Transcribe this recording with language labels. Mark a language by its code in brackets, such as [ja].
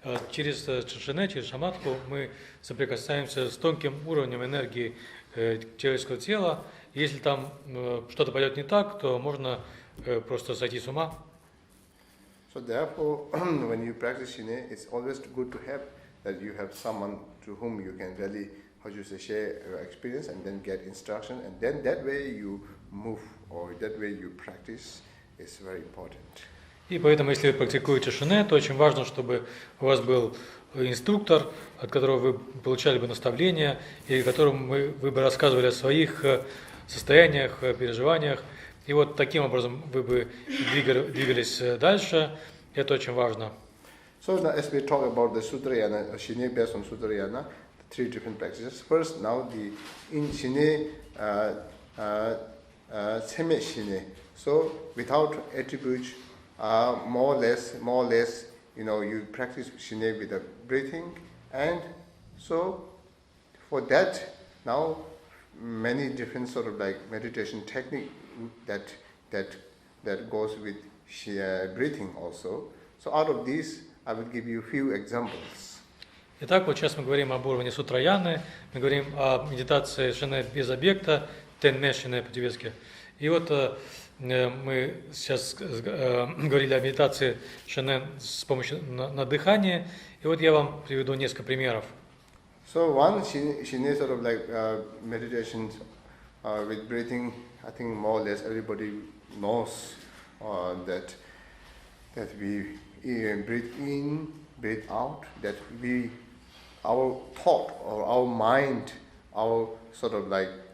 [ru] Через шине, через шаматху мы соприкасаемся с тонким уровнем энергии человеческого тела. Если там что-то пойдет не так, то можно просто сойти с ума. [en] So therefore, when you practice shine, it's always good to have that you have someone to whom you can really, share your experience and then get instruction, and then that way you move or that way you practice is very important. [ru] И поэтому, если вы практикуете шине, то очень важно, чтобы у вас был инструктор, от которого вы получали бы наставления, и которому вы бы рассказывали о своих состояниях, переживаниях. И вот таким образом вы бы двигались дальше. Это очень важно. [en] So now as we talk about the Sutrayana, Shine based on Sutrayana, the three different practices. First, now in Shine, Seme Shine. So without attributes, more or less, you practice Shine with the breathing, and so for that now many different sort of like meditation technique that goes with breathing also. So out of these, I will give you a few examples. [ru] Итак, вот сейчас мы говорим об уровне сутраяны, мы говорим о медитации шине без объекта, тенме шине по-тибетски. И вот мы сейчас говорили о медитации шине с помощью на дыхание, и вот я вам приведу несколько примеров. [en] So one shine sort of like meditation with breathing, I think more or less everybody knows that we breathe in, breathe out, that our thought or our mind, our sort of like,